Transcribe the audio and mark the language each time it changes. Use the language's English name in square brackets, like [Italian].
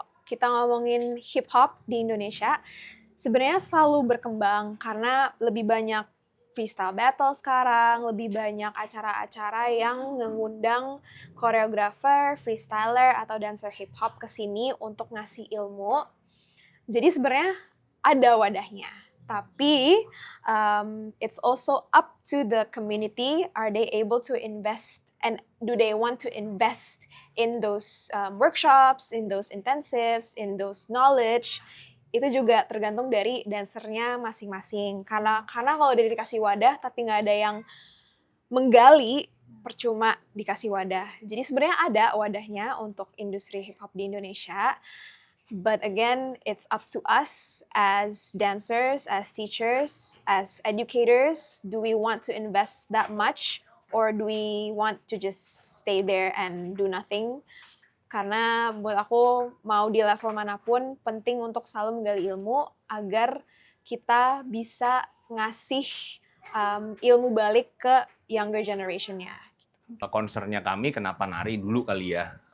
[Indonesian] kita ngomongin hip hop di Indonesia, sebenarnya selalu berkembang karena lebih banyak freestyle battle sekarang, lebih banyak acara-acara yang mengundang koreografer, freestyler, atau dancer hip hop ke sini untuk ngasih ilmu. Jadi sebenarnya ada wadahnya. Tapi [English] it's also up to the community. Are they able to invest and do they want to invest in those workshops, in those intensives, in those knowledge? [Indonesian] Itu juga tergantung dari dancernya masing-masing. Karena kalau udah dikasih wadah tapi nggak ada yang menggali, percuma dikasih wadah. Jadi sebenarnya ada wadahnya untuk industri hip hop di Indonesia. [English] But again, it's up to us as dancers, as teachers, as educators. Do we want to invest that much? Or do we want to just stay there and do nothing? [Indonesian] Karena buat aku, mau di level manapun, penting untuk selalu menggali ilmu agar kita bisa ngasih ilmu balik ke [English] younger generation- [Indonesian] nya. Concern-nya kami kenapa nari dulu kali ya.